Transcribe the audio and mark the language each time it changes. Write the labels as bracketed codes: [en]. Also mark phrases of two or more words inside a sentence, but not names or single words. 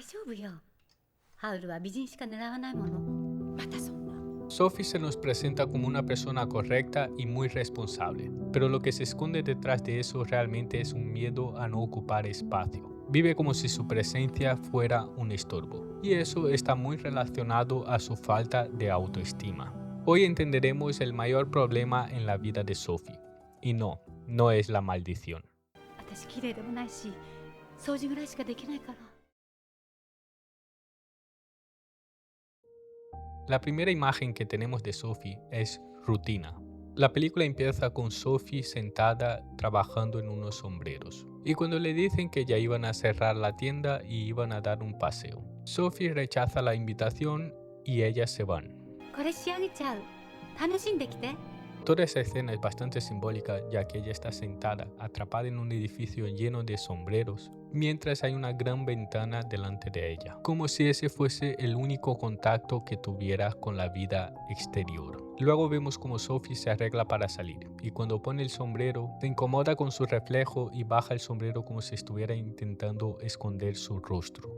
[ja] 夫よ。ハウルは美人しか狙わないもの。またそんな。 [es] Sophie se nos presenta como una persona correcta y muy responsable, pero lo que se esconde detrás de eso realmente es un miedo a no ocupar espacio. Vive como si su presencia fuera un estorbo, y eso está muy relacionado a su falta de autoestima. Hoy entenderemos el mayor problema en la vida de Sophie, y no es la maldición. [ja] 私綺麗でもないし、掃除ぐらいしかできないから。 [es] La primera imagen que tenemos de Sophie es rutina. La película empieza con Sophie sentada trabajando en unos sombreros. Y cuando le dicen que ya iban a cerrar la tienda y iban a dar un paseo, Sophie rechaza la invitación y ellas se van. [ja] これ仕上げちゃう。楽しんできて。 [es] Toda esa escena es bastante simbólica, ya que ella está sentada, atrapada en un edificio lleno de sombreros, mientras hay una gran ventana delante de ella, como si ese fuese el único contacto que tuviera con la vida exterior. Luego vemos como Sophie se arregla para salir, y cuando pone el sombrero, se incomoda con su reflejo y baja el sombrero como si estuviera intentando esconder su rostro.